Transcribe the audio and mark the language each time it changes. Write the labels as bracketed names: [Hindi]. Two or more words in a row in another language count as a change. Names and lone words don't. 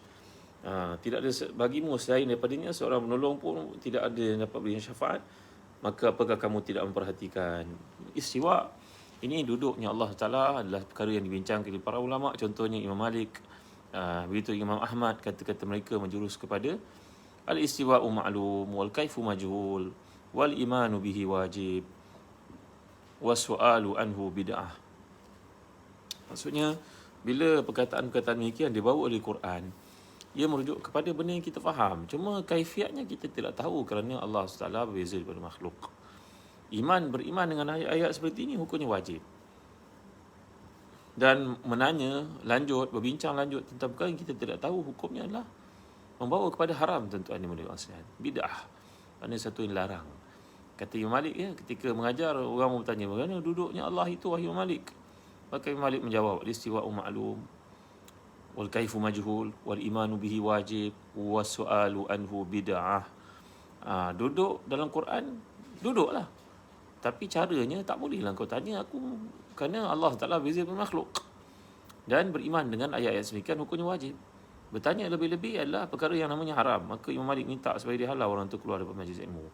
[Malay] Tidak ada bagimu selain daripadanya seorang penolong pun, tidak ada yang dapat beri syafaat. Maka apakah kamu tidak memperhatikan? Istiwa ini duduknya Allah Ta'ala adalah perkara yang dibincangkan oleh para ulama. Contohnya Imam Malik, begitu Imam Ahmad, kata-kata mereka menjurus kepada [Arabic] الاستواء معلوم والكيف مجهول والإيمان به واجب والسؤال عنه بدعة. [Malay] Maksudnya, bila perkataan-perkataan demikian dibawa oleh Quran, ia merujuk kepada benda yang kita faham. Cuma kaifiatnya kita tidak tahu kerana Allah SWT berbeza daripada makhluk. Beriman dengan ayat-ayat seperti ini hukumnya wajib. Dan berbincang lanjut tentang perkara yang kita tidak tahu hukumnya adalah membawa kepada haram, tuan-tuan yang mulia sekalian. Bid'ah. Ada satu yang larang. Kata Imam Malik, ketika mengajar, orang bertanya, bagaimana duduknya Allah itu, wahai Imam Malik? Maka Imam Malik menjawab, [Arabic] الاستواء معلوم والكيف مجهول والإيمان به واجب والسؤال عنه بدعة. [Malay] Duduk dalam Quran, duduklah. Tapi caranya tak bolehlah kau tanya aku, kerana Allah Ta'ala berbeza dengan makhluk. Dan beriman dengan ayat-ayat semikian hukumnya wajib. Bertanya lebih-lebih adalah perkara yang namanya haram. Maka Imam Malik minta supaya dihalau orang tu keluar daripada majlis ilmu.